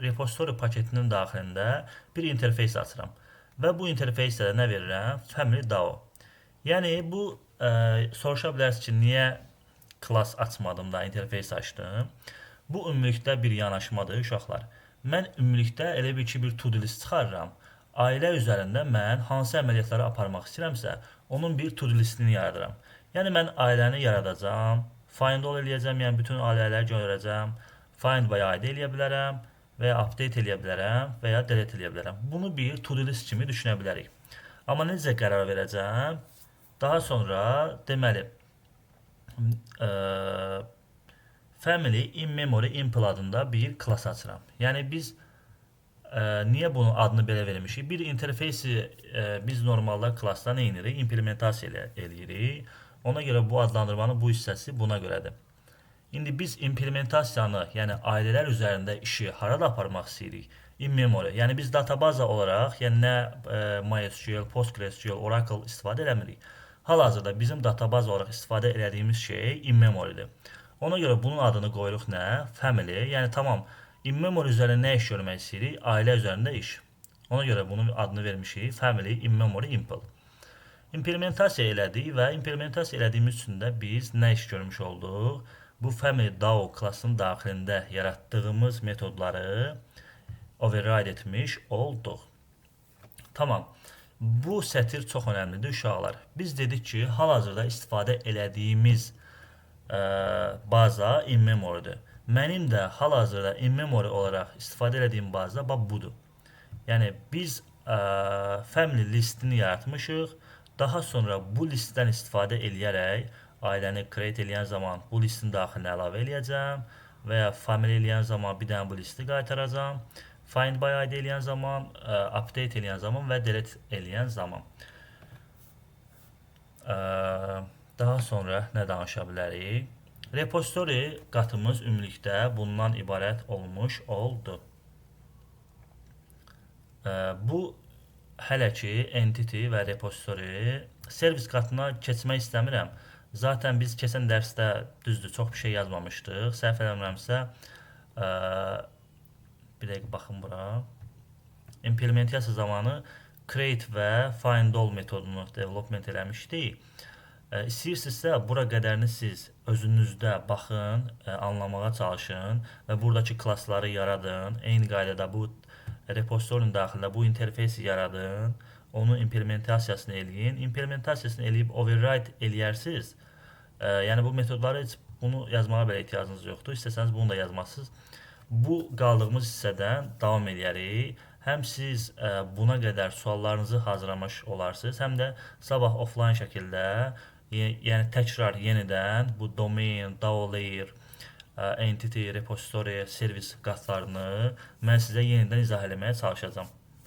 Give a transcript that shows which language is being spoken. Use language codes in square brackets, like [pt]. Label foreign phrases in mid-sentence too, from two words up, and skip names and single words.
[az] Repository paketinin daxilində bir interfeys açıram. Və bu interfeysdə nə verirəm? [en] Family DAO. [az] Yəni, bu soruşa bilərsiniz ki, niyə class açmadım da interfeys açdım? Bu ümumilikdə bir yanaşmadır, uşaqlar. Mən ümumilikdə elə bir ki, bir [en] to-do list [az] çıxarıram. Ailə üzərində mən hansı əməliyyatları aparmaq istəyirəmsə, onun bir [en] to-do listini [az] yaradıram. Yəni mən ailəni yaradacam, [en] find all [az] eləyəcəm, yəni bütün ailələri görəcəm, [en] find by ID [az] eləyə bilərəm və ya update eləyə bilərəm və ya delete eləyə bilərəm. Bunu bir [en] to-do list [az] kimi düşünə bilərik. Amma necə qərar verəcəm? Daha sonra deməli [en] family in memory impl [az] adında bir class açıram. Yəni biz niyə bunun adını belə vermişik? Bir interfeysi biz normalda klassda nə edirik? İmplementasiya eləyirik. Ona görə bu adlandırmanın bu hissəsi buna görədir. İndi biz implementasiyanı, yəni ailələr üzərində işi harada aparmaq istəyirik? [en] In memory. [az] Yəni biz databaza olaraq, yəni nə MySQL, PostgreSQL, Oracle istifadə eləmirik. Hal-hazırda bizim databaza olaraq istifadə elədiyimiz şey [en] in memory'dir. [az] Ona görə bunun adını qoyuruq nə? Family. Yəni tamam, [en] in memory [az] üzərində nə iş görmək istəyirik? Ailə üzərində iş. Ona görə bunun adını vermişik [en] family in memory impl. [az] İmplementasiya elədik və implementasiya elədiyimiz üçün də biz nə iş görmüş olduq? Bu [en] family DAO [az] klassının daxilində yaratdığımız metodları override etmiş olduq. Tamam. Bu sətir çox önəmlidir uşaqlar. Biz dedik ki, hal-hazırda istifadə elədiyimiz baza [en] in memory'dir. [az] Mənim də hal-hazırda [en] in memory [az] olaraq istifadə elədiyim baza budur. Yəni biz family listini yaratmışıq. Daha sonra bu listdən istifadə eləyərək ailəni create eləyən zaman bu listin daxilinə əlavə eləyəcəm və ya family eləyən zaman bir dənə bu listi qaytaracam. [en] Find by ID [az] eləyən zaman, update eləyən zaman və delete eləyən zaman. Daha sonra nə danışa bilərik? Repository qatımız ümumilikdə bundan ibarət olmuş oldu. Bu hələ ki entity və repository servis qatına keçmək istəmirəm. Zaten biz keçən dərsdə düzdür, çox bir şey yazmamışdıq. Səhv eləmirəmsə, bir dəqiqə baxın bura. İmplementasiya zamanı create və [en] find all [az] metodunu development eləmişdik. İstəyirsinizsə, bura qədərini siz özünüzdə baxın, anlamağa çalışın və buradakı klassları yaradın. Eyni qaydada bu repositorinin daxilində bu interfeysi yaradın, onun implementasiyasını eləyin. İmplementasiyasını eləyib override eləyərsiniz. Yəni bu metodları heç bunu yazmağa belə ehtiyacınız yoxdur. İstəsəniz bunu da yazmazsınız. Bu qaldığımız hissədən davam edərik. Həm siz buna qədər suallarınızı hazırlamış olarsınız, həm də sabah offline şəkildə, yəni təkrar yenidən bu [en] domain, DAO layer, entity, repository, [az] servis qatlarını mən sizə yenidən izah eləməyə çalışacağam.